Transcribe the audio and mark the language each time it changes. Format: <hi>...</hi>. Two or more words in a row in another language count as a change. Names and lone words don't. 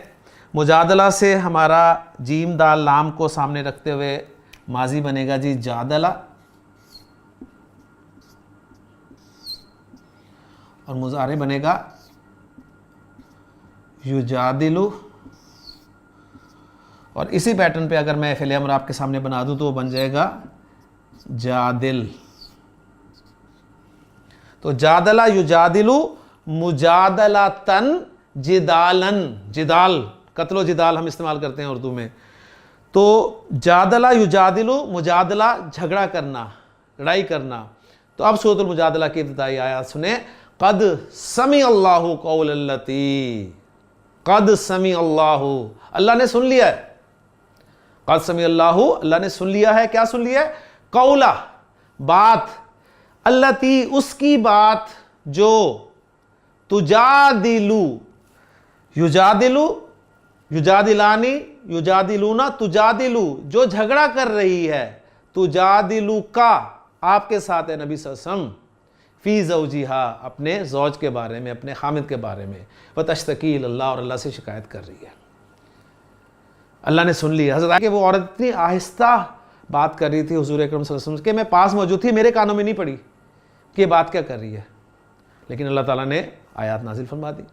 <ur>مجادلہ سے ہمارا جیم دال لام کو سامنے رکھتے ہوئے ماضی بنے گا جی جادلہ, اور مضارع بنے گا یجادلو. اور اسی پیٹرن پہ اگر میں فعل امر آپ کے سامنے بنا دوں تو وہ بن جائے گا جادل. تو</ur> <ar>جادلہ یجادلو مجادلتن جدالن,</ar> <ur>جدال, قتل و جدال ہم استعمال کرتے ہیں اردو میں. تو</ur> <ar>جادلہ یجادلو مجادلہ</ar> <ur>جھگڑا کرنا, لڑائی کرنا. تو اب سورۃ المجادلہ کی ابتدائی آیات سنیں.</ur> <ar>قد سمع اللہ قول اللتی, قد سمع اللہ,</ar> <ur>اللہ نے سن لیا ہے.</ur> <ar>قد سمع اللہ,</ar> <ur>اللہ نے سن لیا ہے. کیا سن لیا ہے؟ قولہ, بات, اللتی, اس کی بات, جو تجادلو,</ur> <ar>یجادلو, یجادلانی, یجادلونا, تجادلو,</ar> <ur>جو جھگڑا کر رہی ہے, تجادلو کا, آپ کے ساتھ ہے نبی صلی اللہ علیہ وسلم,</ur> <ar>فی زوجہا,</ar> <ur>اپنے زوج کے بارے میں, اپنے خامد کے بارے میں,</ur> <ar>وتشتکی الی اللہ,</ar> <ur>اور اللہ سے شکایت کر رہی ہے. اللہ نے سن لی. حضرت کہ وہ عورت اتنی آہستہ بات کر رہی تھی حضور اکرم صلی اللہ علیہ وسلم کہ میں پاس موجود تھی, میرے کانوں میں نہیں پڑی کہ یہ بات کیا کر رہی ہے, لیکن اللہ تعالیٰ نے آیات نازل فرما دی.</ur>